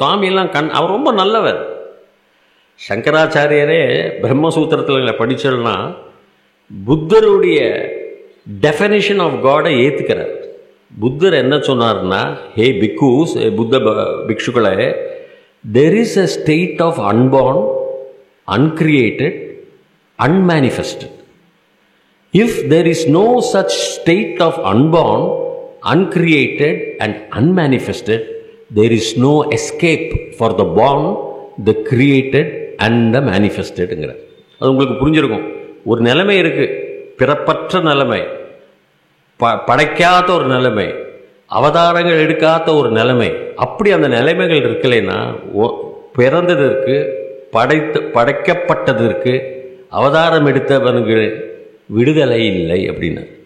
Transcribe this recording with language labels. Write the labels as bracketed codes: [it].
[ta] சாமியெல்லாம் அவர் ரொம்ப நல்லவர். சங்கராச்சாரியரே பிரம்மசூத்திரத்தில் படிச்சோம்னா புத்தருடைய [en] definition of காடை [ta] ஏற்றுக்கிறார். புத்தர் என்ன சொன்னார்னா, ஹே பிக்கூஸ், புத்த பிக்ஷுக்களே, [en] There is a state of unborn, uncreated, unmanifested. If there is no such state of unborn, uncreated and unmanifested, there is no escape for the born, the created and the manifested. [ta] அது உங்களுக்கு புரிஞ்சிருக்கும். ஒரு நிலைமை இருக்குது, பிறப்பற்ற நிலைமை, படைக்காத ஒரு நிலைமை, அவதாரங்கள் எடுக்காத ஒரு நிலைமை. அப்படி அந்த நிலைமைகள் இருக்கலைன்னா பிறந்ததற்கு, படைக்கப்பட்டதற்கு, அவதாரம் எடுத்தவனுக்கு விடுதலை இல்லை அப்படின்னு.